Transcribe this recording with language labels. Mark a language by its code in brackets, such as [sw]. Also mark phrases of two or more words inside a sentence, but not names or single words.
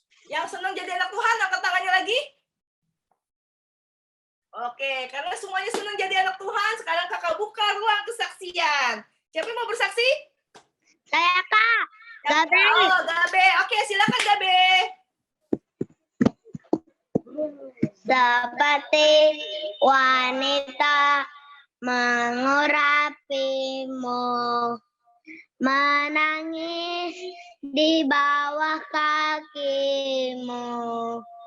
[id] Yang senang jadi anak Tuhan, angkat tangannya lagi. Oke, karena semuanya senang jadi anak Tuhan, sekarang kakak buka ruang kesaksian. Siapa yang mau bersaksi? Saya Kak. Gabe. Oh, Gabe. Oke, silakan Gabe. Seperti wanita mengurapimu, menangis di bawah kakimu.